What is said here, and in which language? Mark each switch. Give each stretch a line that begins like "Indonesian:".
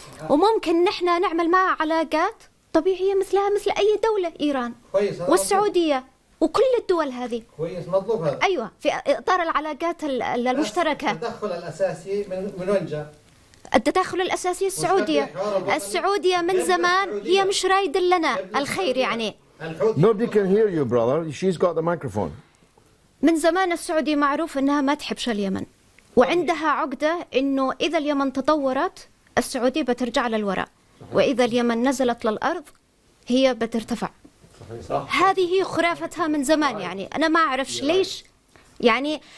Arabic: وممكن نحن نعمل معها علاقات طبيعية مثلها مثل أي دولة، إيران والسعودية وكل الدول هذه. كويس، مطلوب هذا. أيوة، في إطار العلاقات المشتركة. التدخل الأساسي من وين جاء؟ التدخل الأساسي السعودية من زمان هي مش رايدة لنا الخير يعني.
English: Nobody can hear you, brother. She's got the microphone.
Arabic: من زمان السعودية معروف أنها ما تحبش اليمن، وعندها عقدة أنه إذا اليمن تطورت السعودية بترجع للوراء، وإذا اليمن نزلت للأرض هي بترتفع. هذه هي خرافتها من زمان يعني. أنا ما أعرفش ليش يعني.